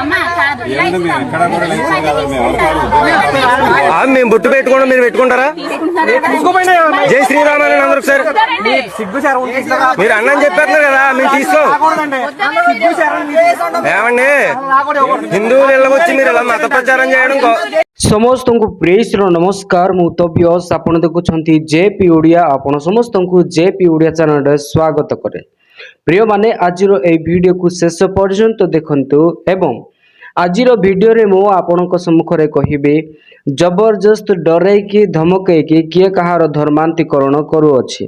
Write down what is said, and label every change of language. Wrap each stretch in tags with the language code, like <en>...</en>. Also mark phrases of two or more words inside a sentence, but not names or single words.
<te>మేము బొట్టు పెట్టుకోండి, మీరు పెట్టుకుంటారా? తీసుకోపోయినా జై శ్రీరామ్ అని అందరూ ఒకసారి. సిగ్గు సార్ మీరు అన్నని చెప్పారు కదా, మేము తీసుకో. సిగ్గు సార్ ఏమండి, హిందువులు ఇళ్ళకొచ్చి మీరు ఇలా మత ప్రచారం చేయడం</te> <or>ସମସ୍ତଙ୍କୁ ପ୍ରେଜର ନମସ୍କାର। ମୁଁ ତବ୍ୟସ, ଆପଣ ଦେଖୁଛନ୍ତି ଜେପି ଓଡ଼ିଆ। ଆପଣ ସମସ୍ତଙ୍କୁ ଜେପି ଓଡ଼ିଆ ଚ୍ୟାନେଲରେ ସ୍ୱାଗତ କରେ। ପ୍ରିୟମାନେ, ଆଜିର ଏହି ଭିଡ଼ିଓକୁ ଶେଷ ପର୍ଯ୍ୟନ୍ତ ଦେଖନ୍ତୁ ଏବଂ ଆଜିର ଭିଡ଼ିଓରେ ମୁଁ ଆପଣଙ୍କ ସମ୍ମୁଖରେ କହିବି ଜବରଦସ୍ତ ଡରାଇକି ଧମକେଇକି କିଏ କାହାର ଧର୍ମାନ୍ତୀକରଣ କରୁଅଛି।</or>